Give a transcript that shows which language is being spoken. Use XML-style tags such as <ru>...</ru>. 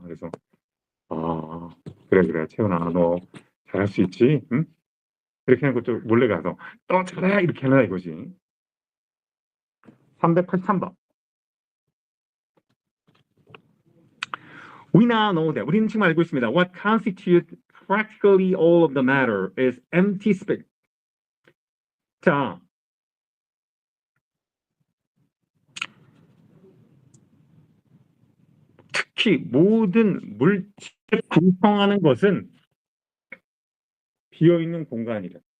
<ko>그래서 그래 채연아 너 잘할 수 있지? 응? 이렇게 하는 것도 몰래 가서 또 잘해 이렇게 하라 이거지. 383번.</ko> <en>We now know that</en> <ko>우리는 지금 알고 있습니다.</ko> <en>What constitutes practically all of the matter is empty space.</en> <ko>자, 특히 모든 물질을 구성하는 것은 비어있는 공간이다.</ko>